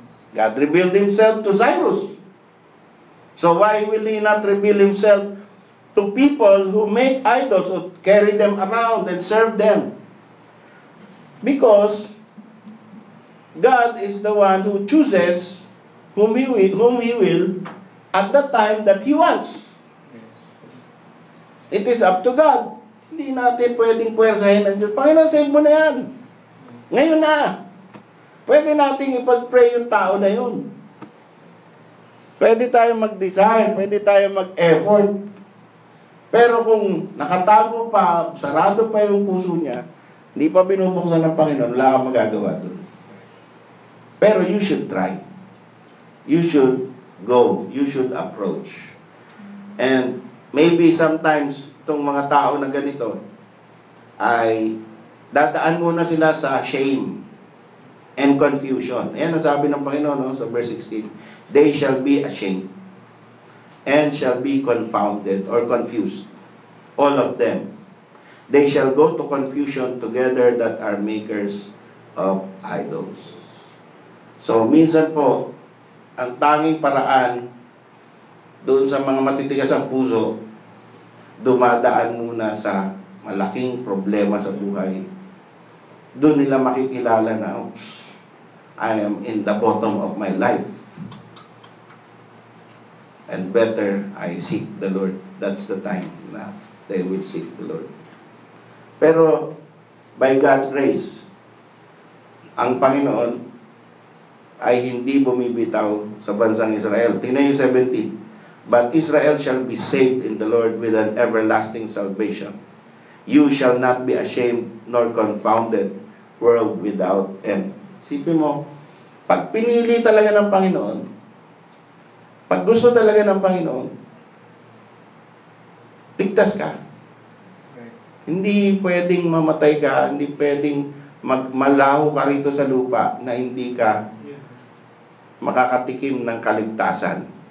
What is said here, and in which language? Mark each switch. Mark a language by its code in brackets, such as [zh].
[en] God revealed Himself to Cyrus. So why will He not reveal Himself to people who make idols or carry them around and serve them? Because God is the one who chooses whom He will at the time that He wants. It is up to God. [tl] Hindi natin pwedeng puwersahin ng Diyos. Panginoon, save mo na yan. Ngayon na. Pwede nating ipag-pray yung tao na yun. Pwede tayo mag-desire, pwede tayo mag-effort. Pero kung nakatago pa, sarado pa yung puso niya, hindi pa binubuksan ng Panginoon, wala kang magagawa doon. [en] Pero you should try. You should go. You should approach. And maybe sometimes, [tl] itong mga tao na ganito, ay dadaan muna sila sa [en] shame and confusion. [tl] Ayan ang sabi ng Panginoon sa verse 16. [en] They shall be ashamed and shall be confounded or confused. All of them. They shall go to confusion together that are makers of idols. [tl] So, minsan po, ang tanging paraan doon sa mga matitigas ang puso, dumadaan muna sa malaking problema sa buhay, doon nila makikilala na, oops, [en] I am in the bottom of my life. And better, I seek the Lord. That's the time na they will seek the Lord. [tl] Pero, [en] by God's grace, [tl] ang Panginoon ay hindi bumibitaw sa bansang Israel. Tingnan yung 17. [en] But Israel shall be saved in the Lord with an everlasting salvation. You shall not be ashamed nor confounded, world without end. [tl] Sipin mo, pag pinili talaga ng Panginoon, pag gusto talaga ng Panginoon, ligtas ka. Hindi pwedeng mamatay ka, hindi pwedeng malaho ka rito sa lupa na hindi ka makakatikim ng kaligtasan.